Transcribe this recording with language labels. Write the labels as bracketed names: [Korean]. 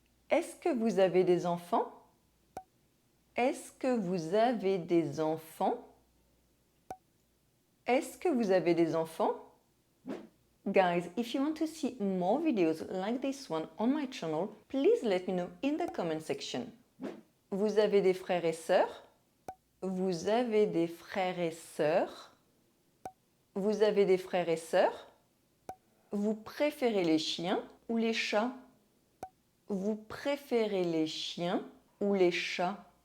[French] Est-ce que vous avez des enfants? Est-ce que vous avez des enfants? Est-ce que vous avez des enfants? [English] Guys, if you want to see more videos like this one on my channel, please let me know in the comment section. [French] Vous avez des frères et sœurs? Vous avez des frères et sœurs? Vous avez des frères et sœurs? Vous préférez les chiens ou les chats? Vous préférez les chiens ou les chats?